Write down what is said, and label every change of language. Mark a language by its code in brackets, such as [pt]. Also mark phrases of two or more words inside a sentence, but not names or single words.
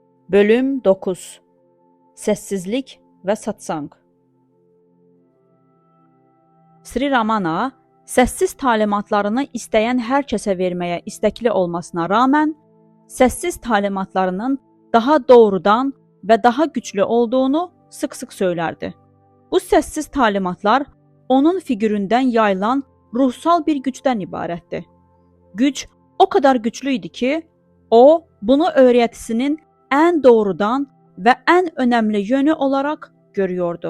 [az] Bölüm 9. Səssizlik və satsang. Sri Ramana səssiz talimatlarını istəyən hər kəsə verməyə istəkli olmasına rağmen, səssiz talimatlarının daha doğrudan və daha güclü olduğunu sık-sık söylərdi. Bu səssiz talimatlar onun figüründən yayılan ruhsal bir gücdən ibarətdir. [tr] Güc o kadar güçlü idi ki, o bunu öğretisinin en doğrudan ve en önemli yönü olarak görüyordu.